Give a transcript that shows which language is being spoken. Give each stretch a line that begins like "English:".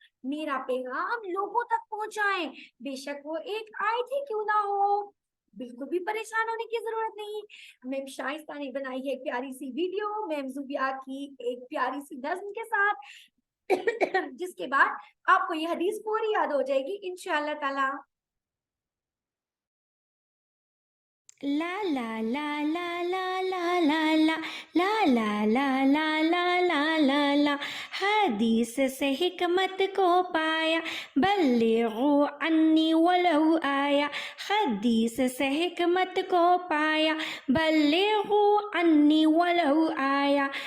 Hindi: मेरा पैगाम लोगों तक पहुंचाएं बेशक वो एक आयत ही क्यों ना हो. बिल्कुल भी परेशान होने की जरूरत नहीं. मैम शाइस्ता ने बनाई है एक प्यारी सी वीडियो मैम ज़ुबिया की एक प्यारी सी नज़्म के साथ जिसके बाद आपको ये हदीस पूरी याद हो जाएगी इंशाअल्लाह ताला. ला ला ला ला ला ला ला ला ला ला ला ला ला ला ला ला. हदीस से हिकमत को पाया
Arabic: बल्लिगू अन्नी वलो आया.
Hindi: हदीस से हिकमत को पाया
Arabic: बल्लिगू अन्नी वलो आया.